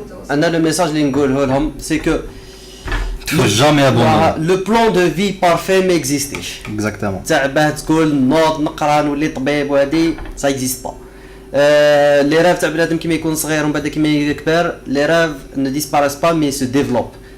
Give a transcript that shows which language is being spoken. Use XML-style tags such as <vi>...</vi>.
<fr>Le message</fr> <ar>اللي نقوله لهم</ar> <fr>c'est que faut jamais abandonner. le plan de vie parfait m'existe. Exactement.</fr> <ar>تاع باه تقول نوض نقرا نولي طبيب وهادي</ar> <fr>ça existe pas. Les rêves</fr> <ar>تاع بنادم كيما يكون صغير ومن بعد كيما يكبر</ar> <fr>les rêves ne disparaissent pas mais se développent.</fr>